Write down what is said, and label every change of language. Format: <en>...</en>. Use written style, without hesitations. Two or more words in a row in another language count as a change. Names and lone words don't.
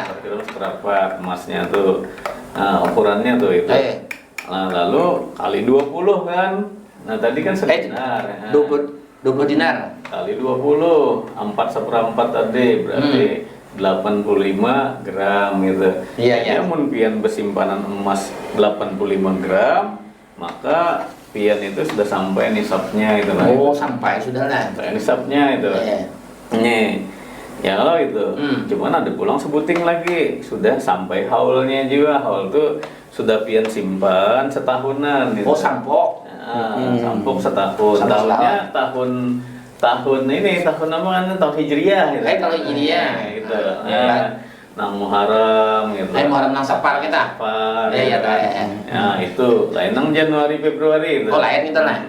<bjn>4 gram seperempat emasnya tuh. Nah, ukurannya tuh itu. Nah, lalu kali 20 kan. Nah, tadi kan sedinar. 20 dinar. Kali 20, 4 seperempat tadi berarti 85 gram gitu. Iya, Jadi iya. mun pian bersimpanan emas 85 gram, maka pian itu sudah sampai nisabnya itu lah. Oh, sampai sudah lah. Sampai nisabnya itu. Iya. Nih. Ya lo itu. Cuman ada pulang sebuting lagi, sudah sampai haulnya juga. Haul tuh sudah pian simpan setahunan gitu. Oh, sampok. Sampuk setahun.</bjn> <id>Tahunnya tahun ini tahun apa kan? Tahun Hijriah gitu. Tahun Hijriah. Gitu. Ya.</id> <bjn>Nang Muharram gitu. Muharram nang Safar kita. Safar. Iya, kan. iya. Ya, itu lain nang Januari Februari itu. Oh, lain itu lah.</bjn>